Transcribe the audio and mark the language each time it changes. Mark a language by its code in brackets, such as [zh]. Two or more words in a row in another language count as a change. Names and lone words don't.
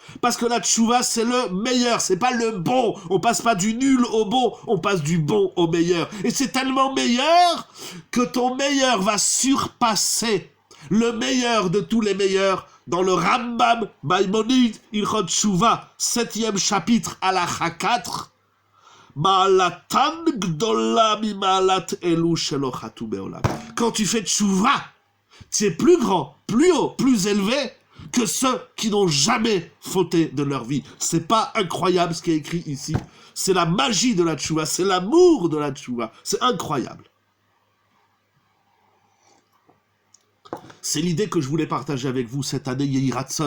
[fr] Parce que la tchouva, c'est le meilleur, c'est pas le bon. On passe pas du nul au bon, on passe du bon au meilleur. Et c'est tellement meilleur que ton meilleur va surpasser le meilleur de tous les meilleurs dans le Rambam Maïmonide [he] הלכות תשובה, [fr] 7e chapitre, halakha 4. [he] מעלתן גדולה ממעלת אלו שלא חטאו בעולם. [fr] Quand tu fais tchouva, tu es plus grand, plus haut, plus élevé que ceux qui n'ont jamais fauté de leur vie. C'est pas incroyable ce qui est écrit ici. C'est la magie de la tchouva, c'est l'amour de la tchouva. C'est incroyable. C'est l'idée que je voulais partager avec vous cette année [he] יהי רצון.